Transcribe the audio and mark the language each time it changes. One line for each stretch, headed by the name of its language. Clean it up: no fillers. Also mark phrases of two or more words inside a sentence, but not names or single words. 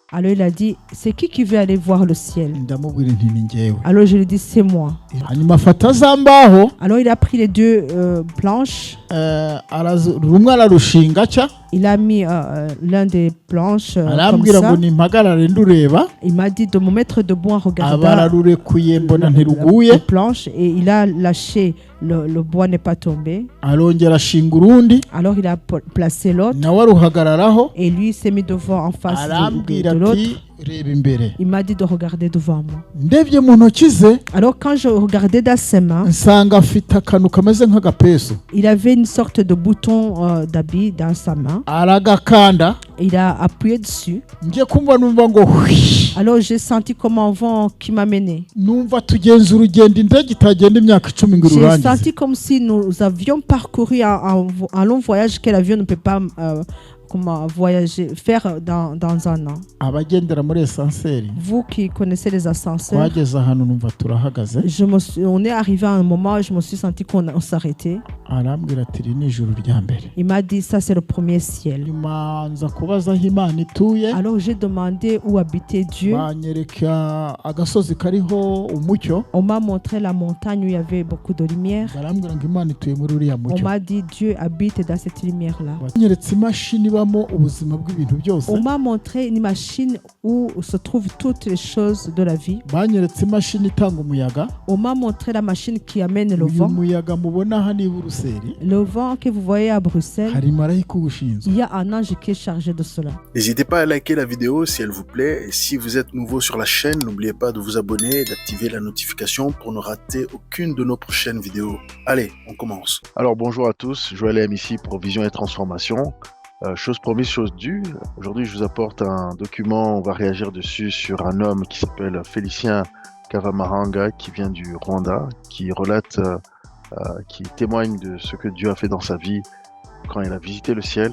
French: Alors il a dit, c'est qui veut aller voir le ciel?
Kinyarwanda: ndamubwira nti ni njyewe.
French: Alors je lui dis, c'est moi.
Kinyarwanda: Hanyuma afata za mbaho
French: Alors il a pris les deux planches.
Kinyarwanda: rumwe ararushinga atya
French: Il a mis l'un des planches comme
Kinyarwanda: arambwira
French: ça.
Kinyarwanda: ngo nimpagarare ndureba
French: Il m'a dit de me mettre debout en
Kinyarwanda: aba
French: regardant
Kinyarwanda: ararurekuye mbona
French: la
Kinyarwanda: ntiruguye
French: planche et il a lâché, le bois n'est pas tombé.
Kinyarwanda: arongera ashinga urundi
French: Alors il a placé l'autre
Kinyarwanda: nawe aruhagararaho
French: et lui s'est mis devant en face
Kinyarwanda: arambwira
French: de
Kinyarwanda: ati
French: l'autre.
Kinyarwanda: reba imbere.
French: Il m'a dit de regarder devant moi.
Kinyarwanda: Ndebye mu ntoki ze
French: Alors quand je regardais dans ses mains,
Kinyarwanda: nsanga afite akantu kameze nk'agapesu
French: il avait une sorte de bouton d'habit dans sa main.
Kinyarwanda: aragakanda
French: Il a appuyé dessus.
Kinyarwanda: njye kumva numva ngo hwi.
French: Alors j'ai senti comme un vent qui m'a mené.
Kinyarwanda: numva tugenza urugendo indege itagenda imyaka 10 ngo
French: J'ai
Kinyarwanda: irurangize.
French: senti comme si nous avions parcouru un long voyage que l'avion ne peut pas voyager, faire dans un an.
Kinyarwanda: abagendera muri esanseri
French: Vous qui connaissez les ascenseurs,
Kinyarwanda: twageze ahantu numva turahagaze
French: on est arrivé à un moment où je me suis senti qu'on s'arrêtait.
Kinyarwanda: arambwira ati iri ni ijuru rya mbere.
French: Il m'a dit, ça c'est le premier ciel.
Kinyarwanda: nyuma nza kubaza aho Imana ituye
French: Alors j'ai demandé où habitait Dieu.
Kinyarwanda: banyereka agasozi kariho umucyo
French: On m'a montré la montagne où il y avait beaucoup de lumière.
Kinyarwanda: barambwira ngo Imana ituye muri uriya
French: On
Kinyarwanda: mucyo.
French: m'a dit, Dieu habite dans cette lumière-là.
Kinyarwanda: banyeretse imashini ibamo ubuzima bw'ibintu byose.
French: On m'a montré une machine où se trouvent toutes les choses de la vie.
Kinyarwanda: banyeretse imashini itanga umuyaga.
French: On m'a montré la machine qui amène le
Kinyarwanda: uyu
French: vent.
Kinyarwanda: muyaga mubona hano i Buruseli
French: Le vent que vous voyez à Bruxelles,
Kinyarwanda: hari marayika ubushinzwe.
French: il y a un ange qui est chargé de cela. N'hésitez pas à liker la vidéo si elle vous plaît. Et si vous êtes nouveau sur la chaîne, n'oubliez pas de vous abonner et d'activer la notification pour ne rater aucune de nos prochaines vidéos. Allez, on commence. Alors bonjour à tous, Joël M ici pour Vision et Transformation. Chose promise, chose due. Aujourd'hui, je vous apporte un document, on va réagir dessus sur un homme qui s'appelle Félicien Kavamahanga, qui vient du Rwanda, qui relate, qui témoigne de ce que Dieu a fait dans sa vie quand il a visité le ciel.